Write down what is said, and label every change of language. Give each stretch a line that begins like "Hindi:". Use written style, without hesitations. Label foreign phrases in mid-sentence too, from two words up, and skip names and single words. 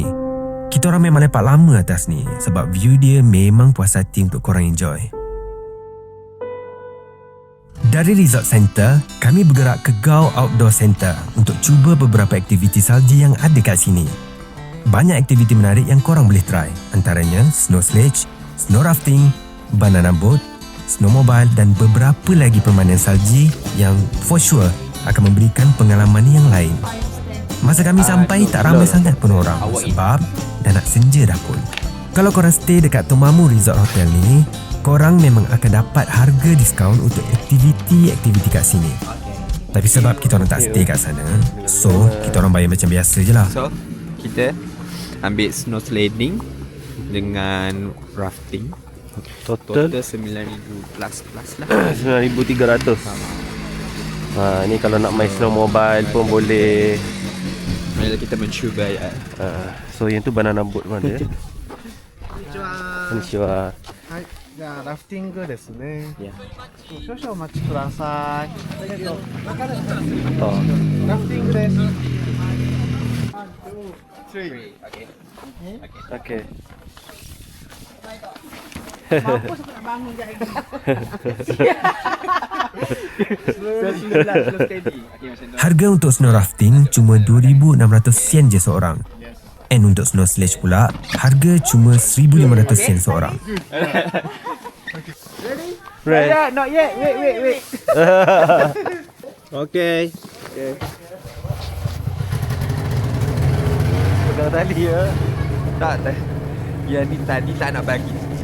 Malay: Kita orang memang lepak lama atas ni sebab view dia memang puas hati untuk korang enjoy. Dari Resort Center, kami bergerak ke Gao Outdoor Center untuk cuba beberapa aktiviti salji yang ada kat sini. Banyak aktiviti menarik yang korang boleh try, antaranya
English: snow sledge, snow rafting, banana boat,
Malay: snowmobile dan beberapa lagi permainan salji yang
English: for sure
Malay: akan memberikan pengalaman yang lain. Masa kami sampai tak ramai sangat pun orang sebab dah nak senja dah pun. Kalau korang stay dekat Tomamu Resort Hotel ni, korang memang akan dapat harga diskaun untuk aktiviti-aktiviti kat sini. Tapi sebab kita orang tak stay kat sana, so kita orang bayar macam biasa je lah. So kita ambil
English: snow sliding
Malay: dengan rafting. Total 9,000 plus lah. 9,300. Ni kalau nak main snowmobile pun boleh. Bila kita mencuba So yang tu
English: banana boat
Malay: mana ya? Konnichiwa.
Japanese: じゃあラフティングですね。
Malay: Ya.
Japanese: 少々お待ちください。 Oh. ラフティングです。
Malay: Okay. Mampus aku nak bangun sekejap lagi. Harga untuk
English: snow rafting
Malay: cuma 2,600 sen je seorang. And untuk
English: snow sledge
Malay: pula, harga cuma 1,500 sen seorang. Right.
English: Yeah, not yet. Wait.
Malay: Okay. Pegang tali ya. Tak. Yang ni tadi tak nak bagi.